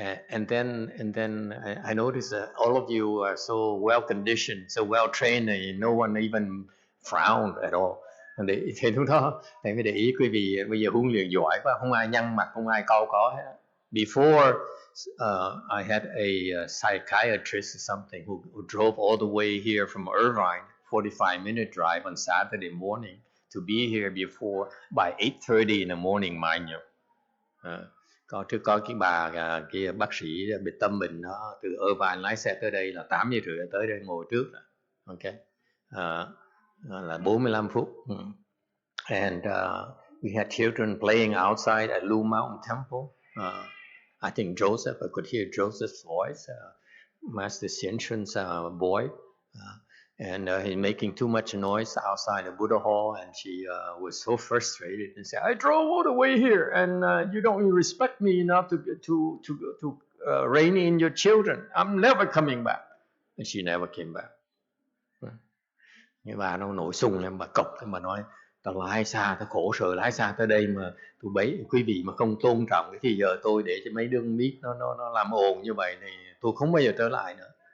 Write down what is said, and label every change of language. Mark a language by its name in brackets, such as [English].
[English] And then I noticed that all of you are so well conditioned, so well trained, and no one even frowned at all. [Vietnamese] Thì lúc đó thầy mới để ý quý vị bây giờ huấn luyện giỏi quá, không ai nhăn mặt, không ai cau có hết. [English] Before I had a psychiatrist or something who drove all the way here from Irvine, 45-minute drive on Saturday morning to be here before by 8:30 in the morning, mind you. [Vietnamese] Có cái bà kia bác sĩ bị tâm bệnh đó, từ Irvine lái xe tới đây là 8:30 tới đây ngồi trước. Okay. Là 45 phút. [English] And we had children playing outside at Blue Mountain Temple. I think Joseph, I could hear Joseph's voice, Master Xianchun's boy. And he's making too much noise outside the Buddha hall, and she was so frustrated and said, "I drove all the way here, and you don't even respect me enough to rein in your children. I'm never coming back." And she never came back. [Vietnamese] Cái bà nó nổi sung lên, bà cộc lên, bà nói tao lái xa, tao khổ sở lái xa tới đây mà quý vị mà không tôn trọng cái thì giờ tôi để cho mấy đứa biết nó làm ồn như vậy thì tôi không bao giờ trở lại nữa.